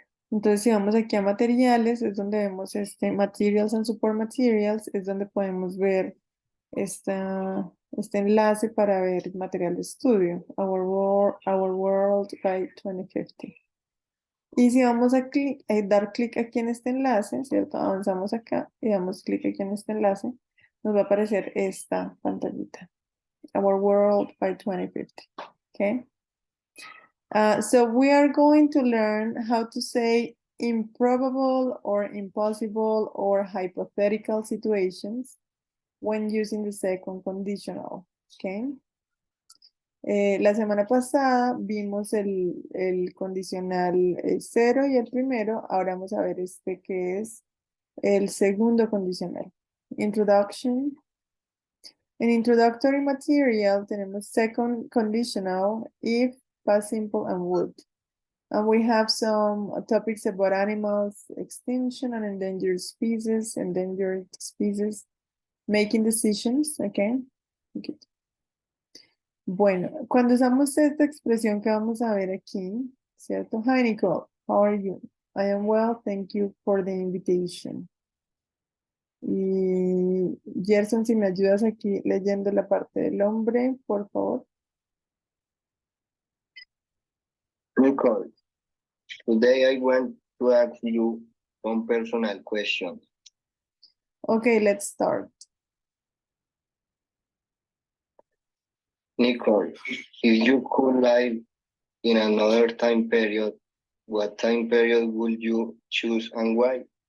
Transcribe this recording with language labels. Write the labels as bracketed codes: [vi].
[es] Entonces, si vamos aquí a materiales, es donde vemos Materials and Support Materials, es donde podemos ver este enlace para ver material de estudio, Our World by 2050. Y si vamos a dar clic aquí en este enlace, ¿cierto? Avanzamos acá y damos clic aquí en este enlace, nos va a aparecer esta pantallita. [en] Our World by 2050. Okay? So we are going to learn how to say improbable or impossible or hypothetical situations when using the second conditional. Okay? [es] La semana pasada vimos el condicional 0 y el primero. Ahora vamos a ver que es el segundo condicional. [en] Introduction. En introductory material tenemos second conditional, if, past simple, and would. And we have some topics about animals, extinction, and endangered species, making decisions, okay? [es] Bueno, cuando usamos esta expresión que vamos a ver aquí, ¿cierto? [en] Hi, Nicole, how are you? I am well, thank you for the invitation. [es] Y Gerson, si me ayudas aquí leyendo la parte del hombre, por favor. [en] Nicole, today I want to ask you some personal questions. Okay, let's start. Nicole, if you could live in another time period, what time period would you choose and why?